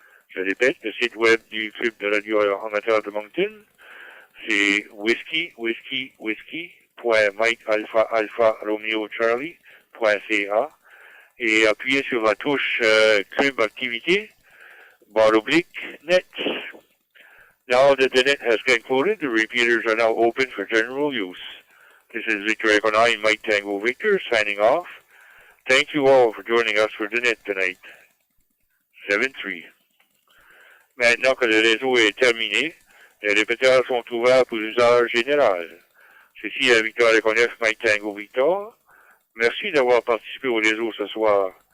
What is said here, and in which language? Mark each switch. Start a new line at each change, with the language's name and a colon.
French: Je répète, le site web du Club de radio amateur de Moncton, c'est whiskey.MikeAlphaAlphaRomeoCharlie.ca et appuyez sur la touche Club Activité, /net.
English: Now that the net has concluded, the repeaters are now open for general use. This is Victor Echo 9, Mike Tango Victor, signing off. Thank you all for joining us for the net tonight. 7-3.
French: Maintenant que le réseau est terminé, les répéteurs sont ouverts pour l'usage général. Ceci est Victor Echo 9, Mike Tango Victor. Merci d'avoir participé au réseau ce soir.